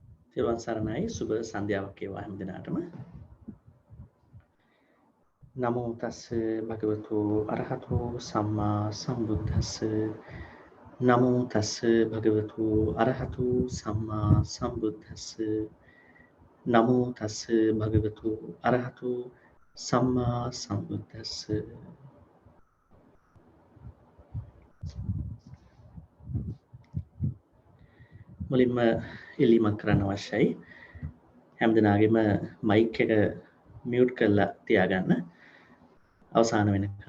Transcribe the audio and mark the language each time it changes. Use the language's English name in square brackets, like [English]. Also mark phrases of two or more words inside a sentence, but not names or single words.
[Sinhala] තෙරුවන් සරණයි සුබ සන්ධ්‍යාවක් වේවා හැම දිනාටම. [Pali] නමෝ තස්ස භගවතු අරහතෝ සම්මා සම්බුද්දස්ස. නමෝ තස්ස භගවතු අරහතෝ සම්මා සම්බුද්දස්ස. නමෝ තස්ස භගවතු අරහතෝ සම්මා සම්බුද්දස්ස. [Sinhala] මුලින්ම ඉල්ලීමක් කරන්න අවශ්‍යයි. හැම දිනාගෙම මයික් එක මියුට් කරලා තියාගන්න අවසාන වෙනකන්.